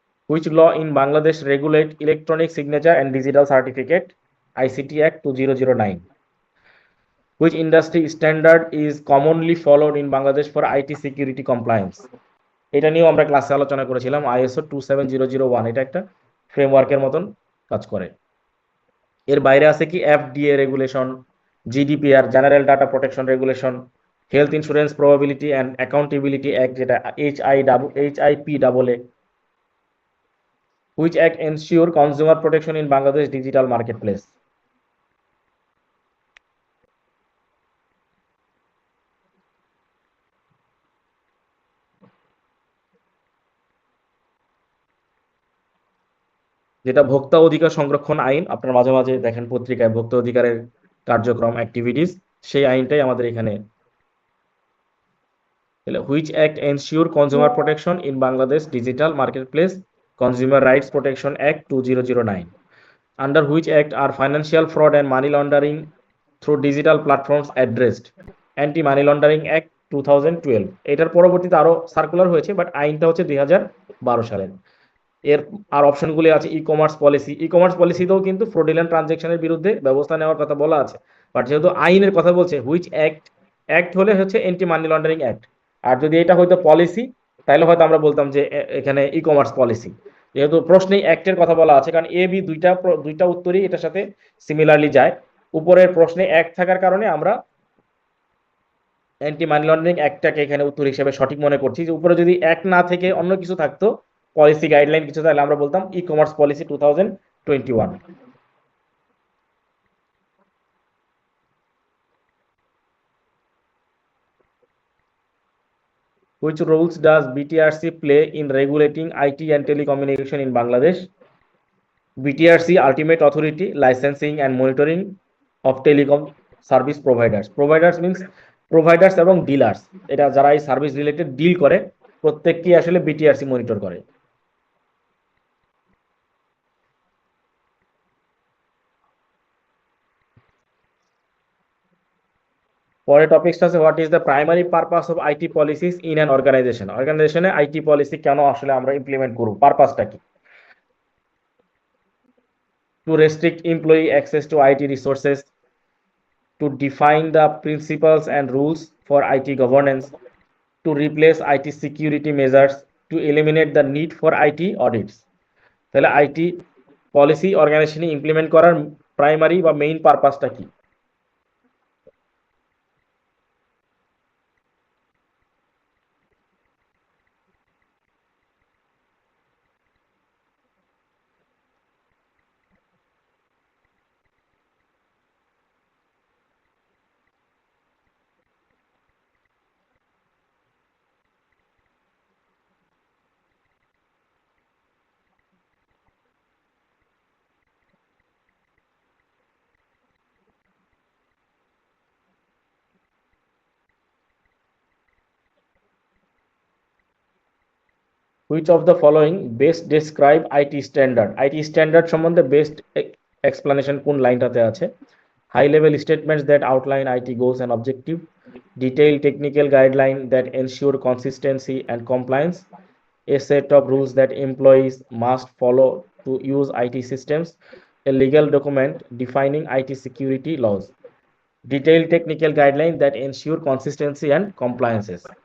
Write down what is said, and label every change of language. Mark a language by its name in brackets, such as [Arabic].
[English] Which law in Bangladesh regulate electronic signature and digital certificate? ICT Act 2009. Which industry standard is commonly followed in Bangladesh for IT security compliance? [Bangla] এটা নিয়েও আমরা ক্লাসে আলোচনা করেছিলাম, ISO 27001। এটা একটা ফ্রেমওয়ার্কের মতন কাজ করে। এর বাইরে আছে কি FDA regulation, GDPR general data protection regulation, health insurance probability and accountability act, যেটা HIPAA। [English] Which act ensure consumer protection in Bangladesh digital marketplace? [Bangla] যেটা ভোক্তা অধিকার সংরক্ষণ আইন, আপনার মাঝে মাঝে দেখেন পত্রিকায় ভোক্তা অধিকারের কার্যক্রম অ্যাক্টিভিটিস, সেই আইনটাই আমাদের এখানে। [English] Which act ensure consumer protection in Bangladesh digital marketplace consumer rights protection act 2009, under which act are financial fraud and money laundering through digital platforms addressed, anti money laundering act 2012। [Bangla] এটার পরবর্তীতে আরো সার্কুলার হয়েছে, but আইনটা হচ্ছে 2012 সালের। এর আর অপশনগুলি আছে e commerce policy, e commerce পলিসিতেও কিন্তু ফ্রডিলেন্ট ট্রানজেকশনের বিরুদ্ধে ব্যবস্থা নেওয়ার কথা বলা আছে, বাট যেহেতু আইনের কথা বলছে হুইচ অ্যাক্ট, অ্যাক্ট হলে হচ্ছে এন্টি মানি লন্ডারিং অ্যাক্ট, আর যদি এটা হয়তো পলিসি তাহলে হয়তো আমরা বলতাম যে এখানে ই কমার্স পলিসি। যেহেতু প্রশ্নেই অ্যাক্টের কথা বলা আছে, কারণ এ বি দুইটা উত্তরই এটার সাথে সিমিলারলি যায়, উপরের প্রশ্নে অ্যাক্ট থাকার কারণে আমরা অ্যান্টি মানি লন্ডারিং অ্যাক্টটাকে এখানে উত্তর হিসেবে সঠিক মনে করছি। যে উপরে যদি অ্যাক্ট না থেকে অন্য কিছু থাকতো, পলিসি গাইডলাইন কিছু, তাহলে আমরা বলতাম e commerce policy 2021। [English] Which roles does BTRC play in regulating IT and telecommunication in Bangladesh? BTRC ultimate authority licensing and monitoring of telecom service providers, providers means providers [Bangla] এবং ডিলার্স, এটা যারা এই service related deal করে প্রত্যেককেই আসলে BTRC monitor করে। পরের টপিকসটা আছে [English] what is the primary purpose of IT policies in an organization, [Bangla] অর্গানাইজেশনে আইটি পলিসি কেন আসলে আমরা ইমপ্লিমেন্ট করব, পারপাসটা কি? [English] To restrict employee access to IT resources, to define the principles and rules for IT governance, to replace IT security measures, to eliminate the need for IT audits। [Bangla] তাহলে IT policy অর্গানাইজেশনে implement করার primary বা main পারপাসটা কি? [English] Which of the following best describe IT standard? [Bangla] IT standard সম্বন্ধে best explanation কোন লাইনটাতে আছে? [English] High level statements that outline IT goals and objective, detailed technical guideline that ensure consistency and compliance, a set of rules that employees must follow to use IT systems, a legal document defining IT security laws, detailed technical guidelines that ensure consistency and compliances।